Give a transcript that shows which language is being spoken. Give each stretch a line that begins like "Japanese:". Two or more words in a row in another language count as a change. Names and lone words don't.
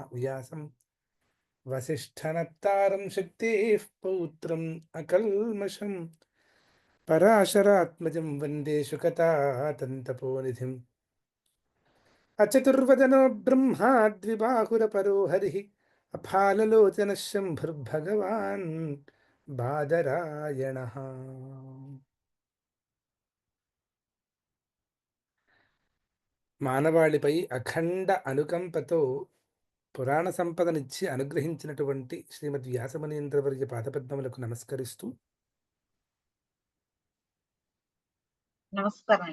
Sanskrit: व्यासं वसिष्ठनत्तारं शक्तेः पौत्रम् अकल्मषम् पराशरात्मजं वन्दे शुकतातन्तपोनिधिम्. अचतुर्वदनो ब्रह्मा द्विबाहुरपरो हरिः अफाललोचनः शम्भुर्भगवान् बादरायणः.
Telugu: మానవాళిపై అఖండ అనుకంపతో పురాణ సంపదనిచ్చి అనుగ్రహించినటువంటి శ్రీమద్ వ్యాసమునీంద్రవర్య పాదపద్మములకు నమస్కరిస్తూ నమస్కారం.